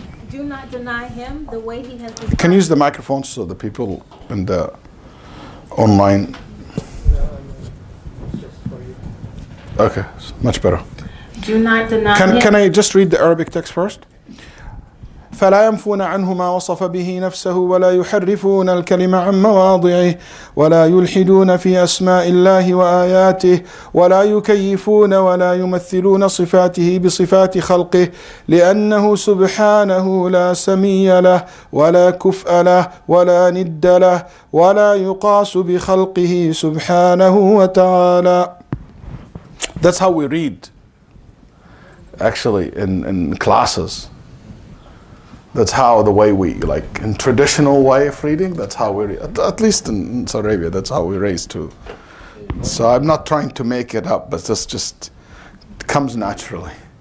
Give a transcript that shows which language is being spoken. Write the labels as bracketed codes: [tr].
[en] Do not not deny him the way he has You can use the microphone so the people in the online. Okay, much better. Do not deny him. Can I just read the Arabic text first? [ar] فلا ينفون عنه ما وصف به نفسه ولا يحرفون الكلم عن مواضعه ولا يلحدون في أسماء الله وآياته ولا يكيفون ولا يمثلون صفاته بصفات خلقه لأنه سبحانه لا سمي له ولا كفء له ولا ند له ولا يقاس بخلقه سبحانه وتعالى. [en] That's how we read actually in classes. That's how the way we, like in traditional way of reading, that's how we read. At least in Saudi Arabia, that's how we raised too. So I'm not trying to make it up, but this just comes naturally.